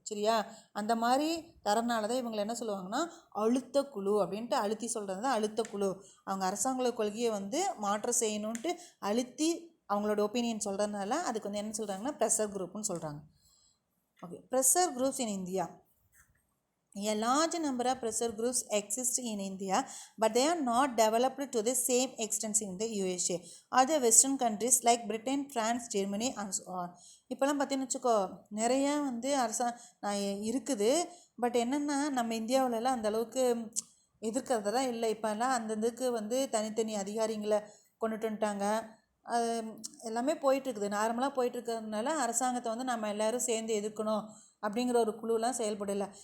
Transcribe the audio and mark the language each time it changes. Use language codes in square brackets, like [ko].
[ta] சரியா, அந்த மாதிரி தரனால தான் இவங்களை என்ன சொல்லுவாங்கன்னா அழுத்த குழு அப்படின்ட்டு அழுத்தி சொல்கிறது தான் அழுத்த குழு. அவங்க அரசாங்க கொள்கையை வந்து மாற்றம் செய்யணுன்ட்டு அழுத்தி அவங்களோட ஒப்பீனியன் சொல்கிறதுனால அதுக்கு வந்து என்ன சொல்கிறாங்கன்னா ப்ரெஷர் குரூப்னு சொல்கிறாங்க. [en] Okay, pressure groups in India. A large number of pressure groups exist in India, but they are not developed to the same extent in the USA. Other Western countries like Britain, France, Germany and so on. [ta] இப்போல்லாம் பார்த்தீங்கன்னு வச்சுக்கோ, நிறையா வந்து இருக்குது. But என்னென்னா நம்ம இந்தியாவிலலாம் அந்தளவுக்கு எதிர்க்கிறதெல்லாம் இல்லை. இப்போல்லாம் அந்தந்துக்கு வந்து தனித்தனி அதிகாரிங்களை கொண்டுட்டு வந்துட்டாங்க. அது எல்லாமே போயிட்டுருக்குது, நார்மலாக போயிட்டுருக்கிறதுனால அரசாங்கத்தை வந்து நம்ம எல்லோரும் சேர்ந்து எதிர்க்கணும் அப்படிங்கிற ஒரு குழுலாம் செயல்படலை.